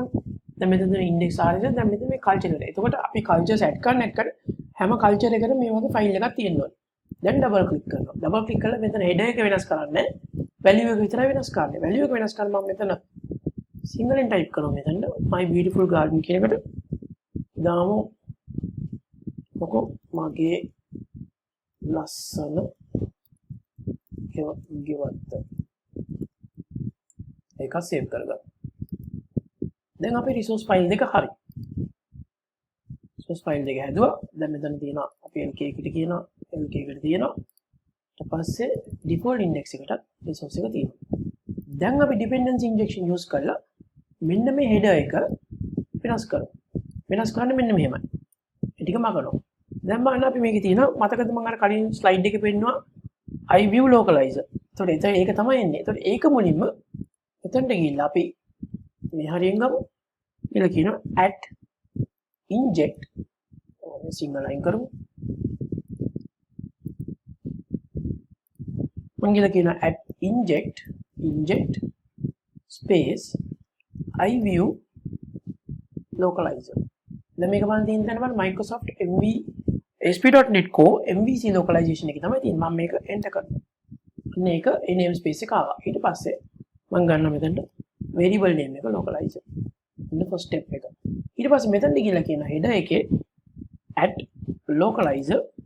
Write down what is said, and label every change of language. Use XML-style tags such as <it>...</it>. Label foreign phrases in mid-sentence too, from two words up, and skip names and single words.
<si>දැන් මෙතන index rs දැන් මෙතන මේ culture එක. එතකොට අපි cultures add කරන එකට හැම culture එකකට මේ වගේ file එකක් තියෙනවා. දැන්</si> <en>double click</en> <si>කරනවා.</si> <en>double click</en> <si>කරලා මෙතන header එක වෙනස් කරන්නේ value එක විතරයි වෙනස් කරන්නේ. value එක වෙනස් කරන මම මෙතන සිංහලෙන් type කරනවා මෙතන</si> <en>my beautiful garden</en> <si>කියන එකට දාමු මොකෝ මගේ ලස්සන ගෙවත්ත ඒක save කරගන්න. දැන් අපේ</si> <en>resource file</en> <si>දෙක හරි.</si> <en>resource file</en> <si>දෙක හැදුවා. දැන් මෙතන තියෙනවා අපි lk එකට කියනවා lk එකට තියෙනවා. ඊට පස්සේ default index එකටත් resource එක තියෙනවා. දැන් අපි</si> <en>dependency injection</en> <si>use කරලා මෙන්න මේ header එක වෙනස් කරමු. වෙනස් කරන්න මෙන්න මෙහෙමයි. ඒ ටික මගනවා. දැන් බලන්න අපි මේකේ තියෙනවා මතකද මම අර කලින් slide එකේ පෙන්නුවා</si> <en>I view localizer.</en> <si>එතකොට ඒක තමයි එන්නේ. එතකොට ඒක මුලින්ම එතනට ගිහිල්ලා අපි මේ හරියෙන් ගමු. ඊළඟ කියනවා</si> <en>at inject</en> <si>සිංහල අයින් කරමු. මම ගිහලා කියනවා</si> <en>at inject space I view localizer.</en> <si>දැන් මේක මම තියෙන තැන බලන්න Microsoft MV ASP.NET Core MVC localization එක තමයි තියෙන්නේ. මම මේක enter කරනවා. මේක ඒ namespace එක ආවා. ඊට පස්සේ මම ගන්නවා මෙතනට</si> <en>variable name</en> <si>එක localizer. ඉන්න</si> <en>first step</en> <si>එක. ඊට පස්සේ මෙතනට ගිහලා කියන header එකේ</si> <en>at localizer.</en>